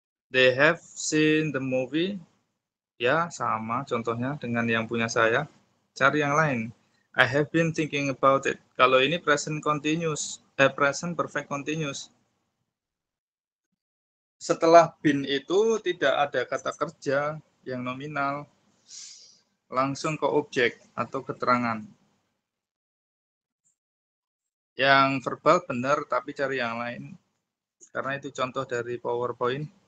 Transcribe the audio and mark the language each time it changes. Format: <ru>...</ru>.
<en>They have seen the movie.</en> <id>Ya, sama contohnya dengan yang punya saya. Cari yang lain.</id> <en>I have been thinking about it.</en> <id>Kalau ini</id> <en>present continuous, present perfect continuous.</en> <id>Setelah been itu tidak ada kata kerja yang nominal. Langsung ke objek atau keterangan. Yang verbal benar, tapi cari yang lain. Karena itu contoh dari PowerPoint.</id>